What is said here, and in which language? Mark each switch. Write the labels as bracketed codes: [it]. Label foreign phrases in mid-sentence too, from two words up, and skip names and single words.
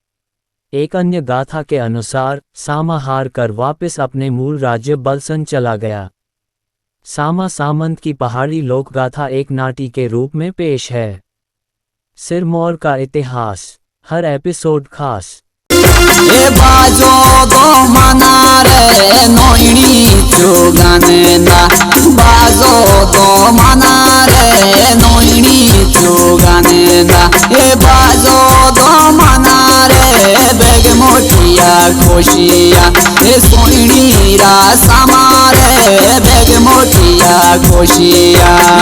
[hi] एक अन्य गाथा के अनुसार सामा हार कर वापस अपने मूल राज्य बलसन चला गया। सामा सामंत की पहाड़ी लोकगाथा एक नाटी के रूप में पेश है। सिरमौर का इतिहास, हर एपिसोड खास। [srx] ए बाजो दो मना रे नोइनी चुगाने ना, बाजो दो मना रे नोइनी चुगाने ना। ए बाजो दो मना रे बेग मोटिया खुशिया, ए सोइनी रा सामा रे बेग मोटिया खुशिया।